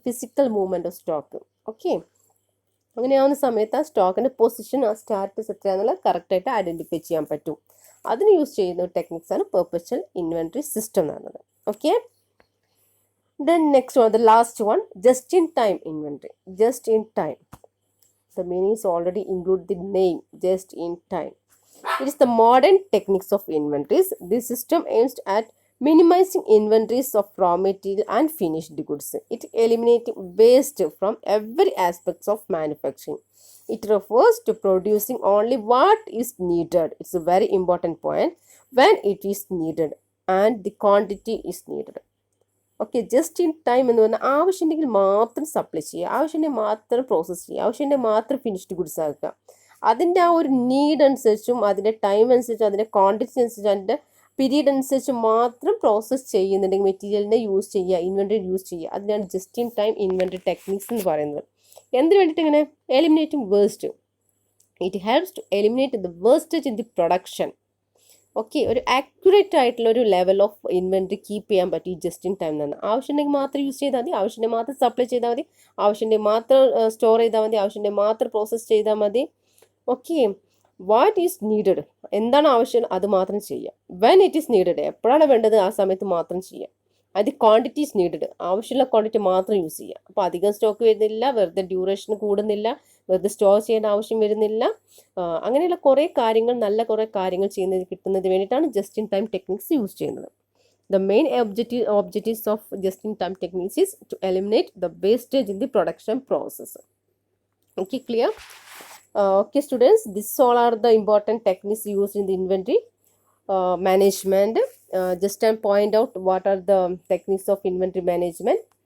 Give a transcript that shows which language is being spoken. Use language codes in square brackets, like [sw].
[en] Physical movement of stock. [ml] Okay, അങ്ങനെയാവുന്ന സമയത്ത് ആ സ്റ്റോക്കിൻ്റെ പൊസിഷൻ, ആ സ്റ്റാറ്റസ് എത്രയാണെന്നുള്ളത് കറക്റ്റായിട്ട് ഐഡൻറ്റിഫൈ ചെയ്യാൻ പറ്റും. അതിന് യൂസ് ചെയ്യുന്ന ടെക്നിക്സ് ആണ് പെർപ്പച്വൽ ഇൻവെൻറ്ററി സിസ്റ്റം എന്ന് പറയുന്നത്. [en] Okay, then next one, the last one, just in time inventory. Just in time, the meaning is already include the name, just in time. It is the modern techniques of inventories. This system aims at minimizing inventories of raw material and finished goods. It eliminating waste from every aspects of manufacturing. It refers to producing only what is needed. It's a very important point. When it is needed and the quantity is needed. [ml] Okay, just in time എന്ന് പറഞ്ഞാൽ ആവശ്യമുണ്ടെങ്കിൽ മാത്രം supply ചെയ്യുക, ആവശ്യമുണ്ടെങ്കിൽ മാത്രം process ചെയ്യുക, ആവശ്യമുണ്ടെങ്കിൽ മാത്രം ഫിനിഷ്ഡ് ഗുഡ്സ് ആക്കുക. അതിൻ്റെ ആ ഒരു നീഡ് അനുസരിച്ചും അതിൻ്റെ ടൈം അനുസരിച്ചും അതിൻ്റെ ക്വാണ്ടിറ്റി അനുസരിച്ചും അതിൻ്റെ പീരീഡ് അനുസരിച്ച് മാത്രം പ്രോസസ്സ് ചെയ്യുന്നുണ്ടെങ്കിൽ മെറ്റീരിയലിനെ യൂസ് ചെയ്യുക, ഇൻവെൻറ്ററി യൂസ് ചെയ്യുക. അതിനാണ് just in time inventory techniques എന്ന് പറയുന്നത്. എന്തിനു വേണ്ടിയിട്ട് ഇങ്ങനെ [en] Eliminating waste. It helps to eliminate the wastage in the production. [ml] Okay, ഒരു ആക്യുറേറ്റ് ആയിട്ടുള്ള ഒരു ലെവൽ ഓഫ് ഇൻവെൻറ്ററി കീപ്പ് ചെയ്യാൻ പറ്റും ഈ ജസ്റ്റ് ഇൻ ടൈം എന്നാണ്. ആവശ്യമുണ്ടെങ്കിൽ മാത്രം യൂസ് ചെയ്താൽ മതി, ആവശ്യമുണ്ടെങ്കിൽ മാത്രം സപ്ലൈ ചെയ്താൽ മതി, ആവശ്യമുണ്ടെങ്കിൽ മാത്രം സ്റ്റോർ ചെയ്താൽ മതി, ആവശ്യമുണ്ടെങ്കിൽ മാത്രം പ്രോസസ്സ് ചെയ്താൽ മതി. ഓക്കെ, [en] what is needed, [ml] എന്താണ് ആവശ്യം അത് മാത്രം ചെയ്യുക. [en] when it is needed, [ml] എപ്പോഴാണ് വേണ്ടത് ആ സമയത്ത് മാത്രം ചെയ്യുക. അത് [en] quantity is needed, [ml] ആവശ്യമുള്ള ക്വാണ്ടിറ്റി മാത്രം യൂസ് ചെയ്യുക. അപ്പോൾ അധികം സ്റ്റോക്ക് വരുന്നില്ല, വെറുതെ ഡ്യൂറേഷൻ കൂടുന്നില്ല, വെറുതെ സ്റ്റോർ ചെയ്യേണ്ട ആവശ്യം വരുന്നില്ല. അങ്ങനെയുള്ള കുറേ കാര്യങ്ങൾ, നല്ല കുറേ കാര്യങ്ങൾ ചെയ്യുന്നതിന് കിട്ടുന്നതിന് വേണ്ടിയിട്ടാണ് just in time techniques use ചെയ്യുന്നത്. [en] The main objectives of just-in-time techniques is to eliminate the wastage in the production process. Okay, clear? Okay, students, this all are the important techniques used in the inventory management. Just and point out what are the techniques of inventory management.